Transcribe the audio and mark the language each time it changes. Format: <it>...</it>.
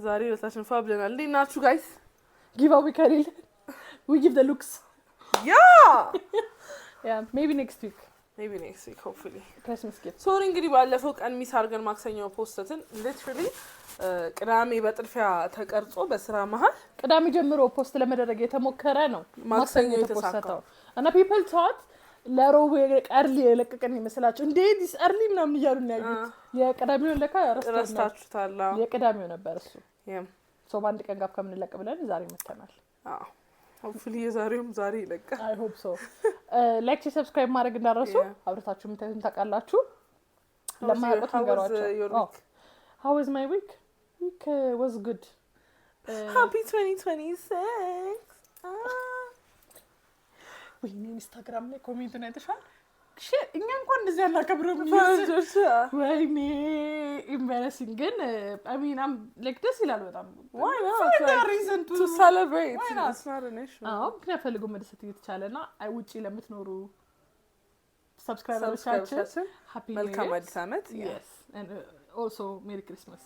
<am>ዛሬ ለታችን ፋብለናል። እንዴት ናችሁ ጋይስ? ጊቫዊ ከሌለ</am> <en>we give the looks. Yeah, maybe next week hopefully Christmas gift.</en> <am>ሶሪ እንግዲህ ባለፈው ቀን ሚስ አድርገን ማክሰኞ ፖስተትን literally ቅዳሜ በጥርፊያ ተቀርጾ በስራ መሃል ቅዳሜ ጀምሮ ፖስት ለመደረግ የተሞከረ ነው ማክሰኞ የተሳካው እና</am> <en>people thought</en> <am>ለሮብ ቀርሊ የለቀቀን ይመስላችሁ እንዴ ዲስ አርሊ ምናምን እያሉ ነው ያዩት። የቅዳሜውን ለካ ረስታችሁታል። የቅዳሜው ነበር እሱ ያም ሶ ባንድ ቀን ጋር ከምንለቅ ብለን ዛሬ መተናል። hopefully የዛሬውም ዛሬ ይለቀቃል።</am> <en>I hope so.</en> <am>ላይክ ሰብስክራይብ ማድረግ እንዳትረሱ። አብራታችሁ ምታዩን ታውቃላችሁ። ለማያውቁት ነገራችሁ።</am> <en>How was my week? Week was good. Happy 2026.</en> <am>ወይኔ ኢንስታግራም ላይ ኮሜንቱን አይተሻል? እኛ እንኳን እንደዚህ ያላከብረው ወይኔ embarrassing ግን</am> <en>I mean I'm like</en> <am>ደስ ይላል በጣም</am> <en>why not reason to celebrate it's not an issue</en> <am>ምክንያት ፈልጎ መደሰት እየተቻለና ውጪ ለምትኖሩ subscribers happy welcome አዲስ ዓመት</am> <en>yes and also merry christmas.</en>